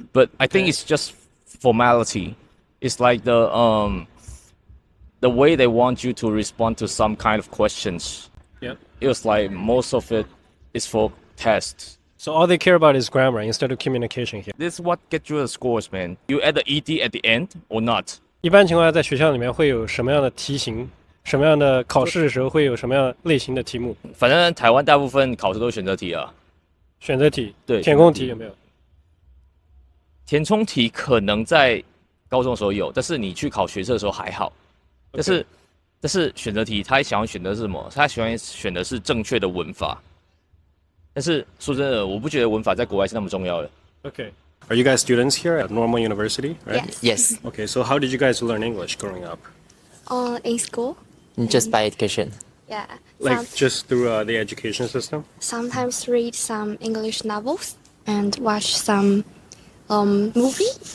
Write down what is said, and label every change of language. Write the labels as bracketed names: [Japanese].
[English] But I think it's just formality. It's like the way they want you to respond to some kind of questions. Yeah. It was like most of it is for tests. So all they care about is grammar instead of communication here. This is what gets you the scores, man. You add the ed at the end or not. [Chinese] 一般情况下，在学校里面会有什么样的题型？什么样的考试的时候会有什么样类型的题目？反正台湾大部分考试都是选择题啊。选择题，对，填空题有没有？填充题可能在高中的时候有，但是你去考学测的时候还好。但是选择题他想要选的是什么？他喜欢选的是正确的文法。但是说真的，我不觉得文法在国外是那么重要的。 [English] Okay. Are you guys students here at Normal University? Right? Yes. Okay, so how did you guys learn English growing up? In school. Just by education. Yeah. Like just through the education system? Sometimes read some English novels and watch some movie.